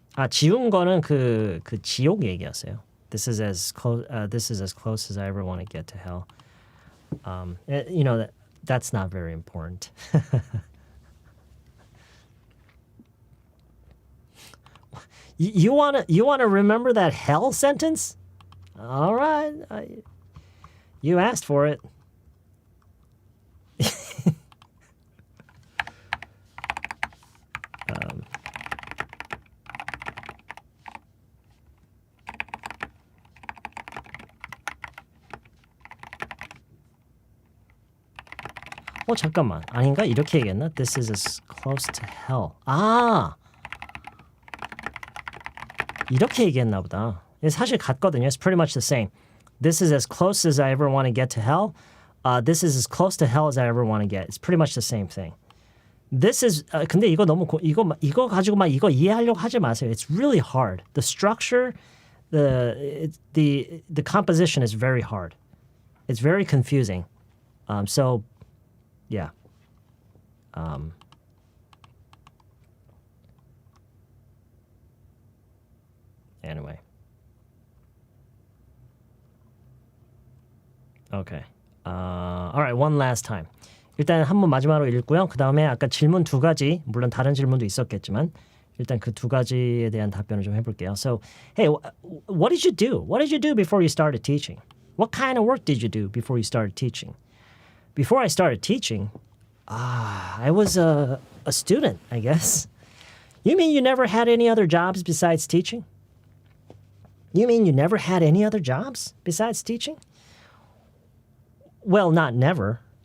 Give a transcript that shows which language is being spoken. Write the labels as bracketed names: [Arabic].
[Korean] 지운 거는 그 지옥 얘기였어요. [English] This is as close as I ever want to get to hell. You know that's not very important. You wanna remember that hell sentence? All right, you asked for it. [Korean] 잠깐만. 아닌가? 이렇게 얘기했나? [English] This is as close to hell. 아! [Korean] 이렇게 얘기했나 보다. 사실 같거든요. [English] It's pretty much the same. This is as close as I ever want to get to hell. This is as close to hell as I ever want to get. It's pretty much the same thing. This is [Korean] 근데 이거 너무 이거 가지고 막 이거 이해하려고 하지 마세요. [English] It's really hard. The structure, the composition is very hard. It's very confusing. So yeah. Anyway. Okay. All right, one last time. [Korean] 일단 한 번 마지막으로 읽고요. 그 다음에 아까 질문 두 가지, 물론 다른 질문도 있었겠지만 일단 그 두 가지에 대한 답변을 좀 해볼게요. [English] So, hey, what did you do? What did you do before you started teaching? What kind of work did you do before you started teaching? Before I started teaching, I was a student, I guess. You mean you never had any other jobs besides teaching? You mean you never had any other jobs besides teaching? Well, not never.